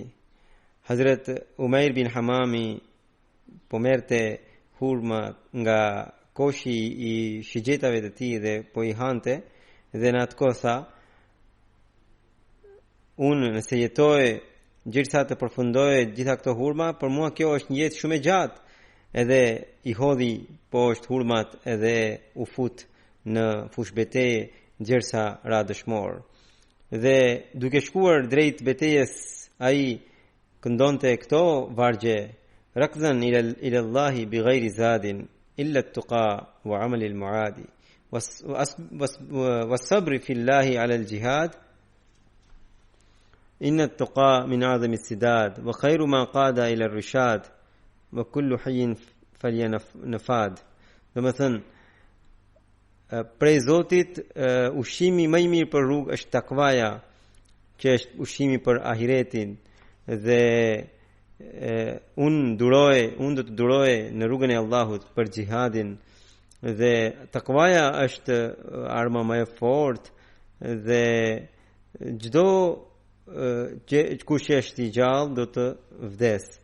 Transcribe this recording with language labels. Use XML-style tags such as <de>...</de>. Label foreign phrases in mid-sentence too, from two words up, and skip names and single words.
<sq>Hazrat Umair bin Hamami po merrte hurma nga koshi i shigjetave të tij dhe po i hante, dhe në atë kohë tha, unë nëse jetoj gjithsa të përfundoj gjitha këto hurma, për mua kjo është një jetë shumë e gjatë. Edhe i hodhi poshtë hurmat edhe u fut në fush betejë gjersa ra dëshmor. Dhe duke shkuar drejt betejës, ai këndonte këto vargje:</sq> <ar>ركضاً إلى الله بغير زاد إلا التقى وعمل المعاد والصبر في الله على الجهاد إن التقى من أعظم السداد وخير ما قاد إلى الرشاد وكل حي فلينفد.</ar> <sq>Domethënë, prej Zotit ushqimi më i mirë për rrugë është takvaja, që është ushqimi për ahiretin, dhe unë do të duroj në rrugën e Allahut për xhihadin, dhe takvaja është arma më e fortë, dhe çdo kush është i gjallë do të vdes.</sq>